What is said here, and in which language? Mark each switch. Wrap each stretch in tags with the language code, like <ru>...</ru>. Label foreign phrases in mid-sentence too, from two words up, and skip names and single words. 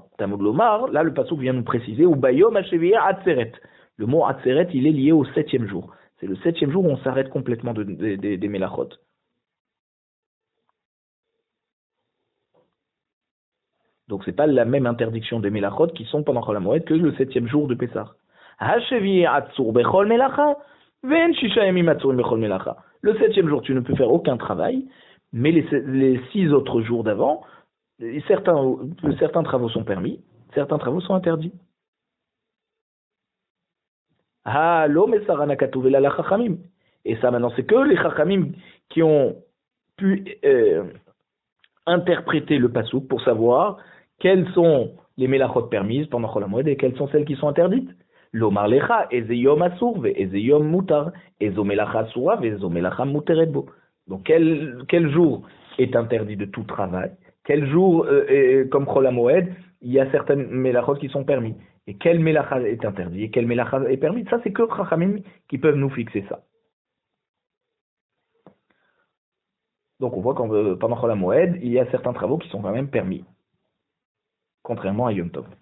<he>תלמוד לומר,</he> <fr>là, le pasuk vient nous préciser,</fr> <he>וביום השביעי עצרת.</he> <fr>Le mot Atzeret, il est lié au 7e jour. C'est le 7e jour où on s'arrête complètement des Melachot. Donc c'est pas la même interdiction des Melachot qui sont pendant Chol HaMoed que le 7e jour de Pessah.</fr> <he>השביעי עצור בכל מלאכה ושישה ימים עצורים בכל מלאכה.</he> <fr>Le 7e jour, tu ne peux faire aucun travail, mais les 6 autres jours d'avant, certains travaux sont permis, certains travaux sont interdits. Et ça maintenant, c'est que les Chachamim qui ont pu interpréter le pasuk pour savoir quelles sont les melachot permises pendant Chol HaMoed et quelles sont celles qui sont interdites.</fr> <he>לומר לך איזה יום אסור ואיזה יום מותר איזו מלאכה אסורה ואיזו מלאכה מותרת בו.</he> <fr>Donc quel jour est interdit de tout travail? Quel jour, comme Chol HaMoed, il y a certaines melachot qui sont permis? Et quel melacha est interdit? Et quel melacha est permis? Ça, c'est que Chachamim qui peuvent nous fixer ça. Donc on voit que pendant Chol HaMoed, il y a certains travaux qui sont quand même permis, contrairement à Yom Tov.</fr>